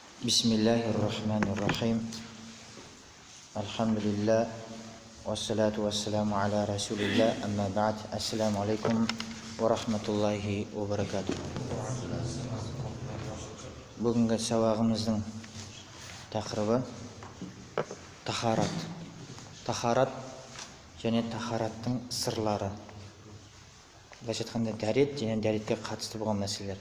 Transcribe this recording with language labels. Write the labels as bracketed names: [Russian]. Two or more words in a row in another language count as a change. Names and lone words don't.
[Arabic] بسم الله الرحمن الرحيم. الحمد لله. والصلاة والسلام على رسول الله. أما بعد. السلام عليكم ورحمة الله وبركاته. [Kazakh] Бүгінгі сабағымыздың тақырыбы тахарат. Тахарат және тахараттың сырлары. Былайша айтқанда дәрет және дәретке қатысты болған мәселелер.